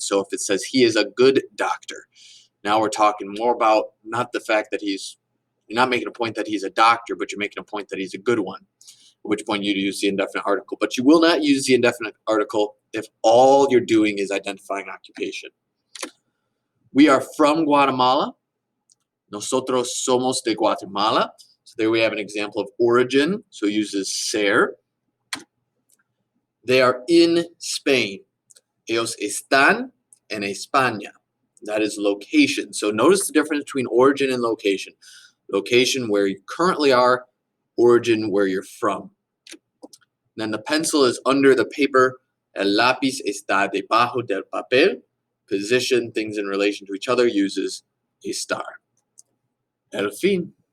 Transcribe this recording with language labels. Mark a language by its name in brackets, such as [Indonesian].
[English] So if it says he is a good doctor, now we're talking more about not the fact that you're not making a point that he's a doctor, but you're making a point that he's a good one, at which point you'd use the indefinite article. But you will not use the indefinite article if all you're doing is identifying occupation. We are from Guatemala. [Spanish] Nosotros somos de Guatemala. [English] So there we have an example of origin, so it uses ser. They are in Spain. [Spanish] Ellos están en España. [English] That is location. So notice the difference between origin and location. Location where you currently are, origin where you're from. Then the pencil is under the paper. [Spanish] El lápiz está debajo del papel. [English] Position, things in relation to each other, uses estar. [Spanish] El fin.